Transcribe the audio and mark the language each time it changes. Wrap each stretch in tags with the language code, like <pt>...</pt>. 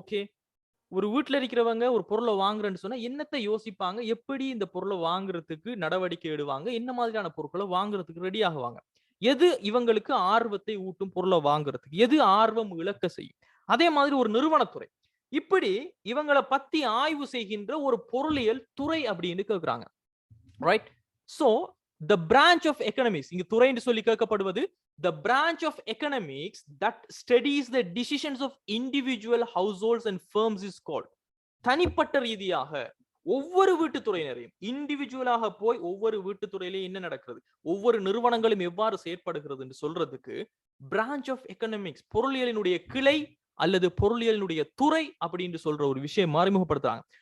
<ta>Okay, ஒரு வீட்டுல இருக்கிறவங்க ஒரு பொருளை வாங்குறேன்னு சொன்னா என்னத்தை யோசிப்பாங்க, எப்படி இந்த பொருளை வாங்குறதுக்கு நடவடிக்கை எடுவாங்க, என்ன மாதிரியான பொருட்களை வாங்குறதுக்கு ரெடி ஆகுவாங்க, எது இவங்களுக்கு ஆர்வத்தை ஊட்டும் பொருளை வாங்குறதுக்கு, எது ஆர்வம் இழக்க செய்யும். அதே மாதிரி ஒரு நிறுவனத்துறை இப்படி இவங்களை பத்தி ஆய்வு செய்கின்ற ஒரு பொருளியல் துறை அப்படின்னு கேட்கிறாங்க, right?</ta> <en>so the branch of economics,</en> <ta>இங்க துறை என்று சொல்லி கேட்கப்படுவது</ta> <en>the branch of economics that studies the decisions of individual households and firms is called.</en> <ta>தனிப்பட்ட ரீதியாக ஒவ்வொரு வீட்டுத்துறையினரையும் இண்டிவிஜுவலாக போய் ஒவ்வொரு வீட்டுத்துறையிலையும் என்ன நடக்கிறது, ஒவ்வொரு நிறுவனங்களும் எவ்வாறு செயற்படுகிறது என்று சொல்றதுக்கு பிரான்ச் ஆஃப் எக்கனாமிக்ஸ், பொருளியலினுடைய கிளை அல்லது பொருளியலினுடைய துறை அப்படின்னு சொல்ற ஒரு விஷயம் அறிமுகப்படுத்துறாங்க.</ta>